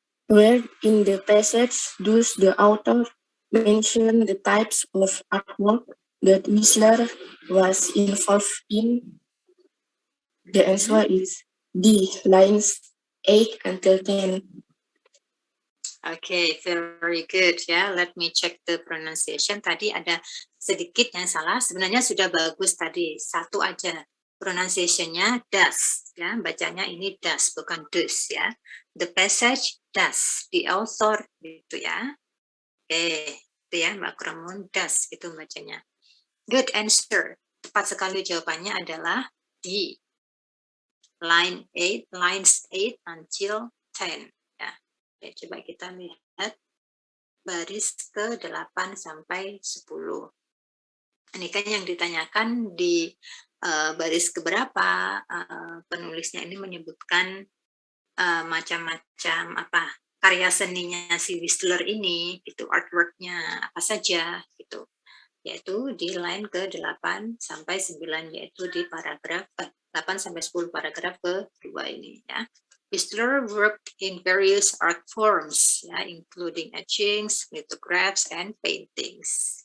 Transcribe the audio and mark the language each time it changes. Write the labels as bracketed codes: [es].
[en] Where in the passage does the author mention the types of artwork that Whistler was involved in? The answer is D, lines 8 until 10. Okay, very good ya. Let me check the pronunciation. [id] Tadi ada sedikit yang salah. Sebenarnya sudah bagus tadi. Satu aja. Pronunciation-nya does. Ya, bacanya ini does, bukan does ya. [en] The passage does. The author [id] gitu ya. Oke, itu ya Mbak Kromun does itu bacanya. [en] Good answer. [id] Tepat sekali jawabannya adalah D. Lines 8 until 10 ya. Oke, coba kita lihat baris ke-8 sampai 10. Ini kan yang ditanyakan di baris keberapa, penulisnya ini menyebutkan macam-macam karya seninya si Whistler ini, gitu, artworknya apa saja, gitu. Yaitu di line ke-8 sampai 9, yaitu di paragraf 8 sampai 10 paragraf kedua ini ya. [en] Whistler worked in various art forms, ya, including etchings, lithographs, and paintings.